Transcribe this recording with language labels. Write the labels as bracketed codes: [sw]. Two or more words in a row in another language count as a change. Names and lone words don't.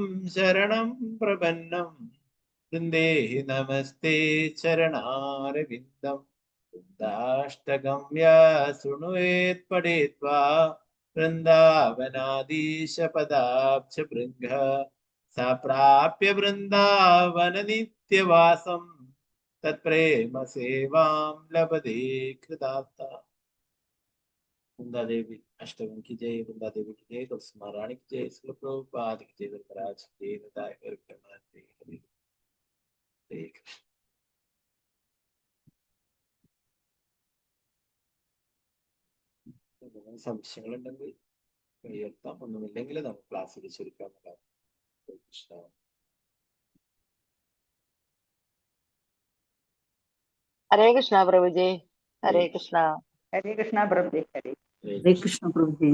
[sa] ശരണം പ്രപന്നം വൃന്ദേ നമസ്തേ ചരണാരവിന്ദം വൃന്ദാഷ്ടഗമ്യ ശൃണുവേത് പഠിത്വാ വൃന്ദാവനാദീശ പദാബ്ജ ഭൃംഗ സപ്രാപ്യ വൃന്ദാവന നിത്യവാസം തത്പ്രേമ സേവാം ലഭതേ കൃതാർത്ഥ. [hi] वृंदादेवी अष्टकम की जय, वृंदादेवी की जय, तुलसी महारानी की जय, श्रील प्रभुपाद की जय, धर्मराज की जय, हरे कृष्ण. [ml] സംശയങ്ങളുണ്ടെങ്കിൽ ഉയർത്താം, ഒന്നുമില്ലെങ്കിൽ നമുക്ക് ക്ലാസ്സിൽ ചുരുക്കാം. കൃഷ്ണ. ഹരേ കൃഷ്ണ പ്രഭുജി. ഹരേ കൃഷ്ണ. ഹരേ കൃഷ്ണ പ്രഭുജി. ഹരേ കൃഷ്ണ പ്രഭുജി.